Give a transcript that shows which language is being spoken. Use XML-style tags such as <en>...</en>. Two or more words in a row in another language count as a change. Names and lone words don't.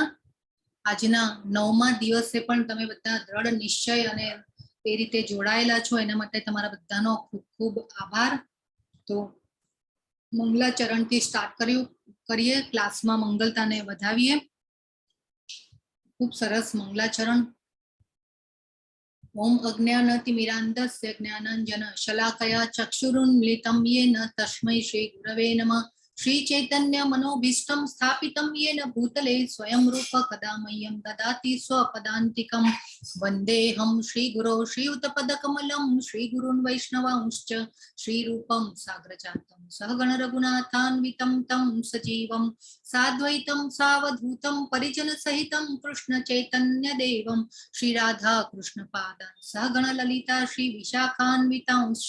<gu>આજના 9મા દિવસે પણ તમે બધા દ્રઢ નિશ્ચય અને એ રીતે જોડાયેલા છો, એના માટે તમારા બધાનો ખૂબ ખૂબ આભાર. તો મંગલાચરણથી સ્ટાર્ટ કરીએ, ક્લાસમાં મંગલતાને વધાવીએ. ખૂબ સરસ મંગલાચરણ.</gu> <sa>ओम अज्ञानतिमिरान्धस्य ज्ञानाञ्जन शलाकया चक्षुरुन्मिलितं येन तस्मै श्री गुरवे नमः. श्री चैतन्य मनोभीष्टं स्थापितं येन भूतले स्वयं रूप कदा मह्यं ददाति स्वपदान्तिकं. वन्देऽहं श्रीगुरो श्रीयुतपदकमलं श्रीगुरून् वैष्णवांश्च श्रीरूपं साग्रजातं सहगण रघुनाथान्वितं तं सजीवं साद्वैतं सावधूतं परिजनसहितं कृष्ण चैतन्यदेवं श्री राधा कृष्ण पादान् सहगण ललिता श्री विशाखान्वितांश्च.</sa>